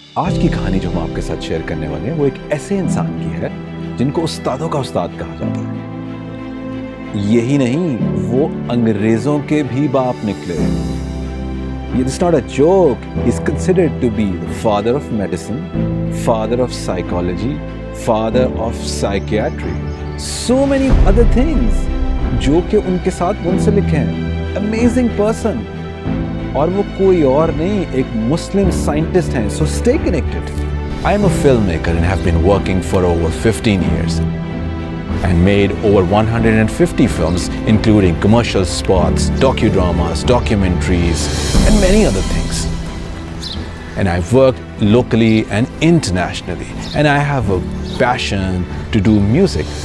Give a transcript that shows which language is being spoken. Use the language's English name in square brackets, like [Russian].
[Urdu] آج کی کہانی جو ہم آپ کے ساتھ شیئر کرنے والے ہیں وہ ایک ایسے انسان کی ہے جن کو استادوں کا استاد کہا جاتا ہے. یہی نہیں، وہ انگریزوں کے بھی باپ نکلے. [English] It's not a joke. He's considered to be the father of medicine, father of psychology, father of psychiatry. So many other things [Urdu] جو کہ ان کے ساتھ منسلک ہیں. [English] Amazing person. [Urdu] اور وہ کوئی اور نہیں، ایک مسلم سائنٹسٹ ہیں. [English] So stay connected. I am a filmmaker and have been working for over 15 years and made over 150 films including commercial spots, docudramas, documentaries and many other things. And I've worked locally and internationally and I have a passion to do music.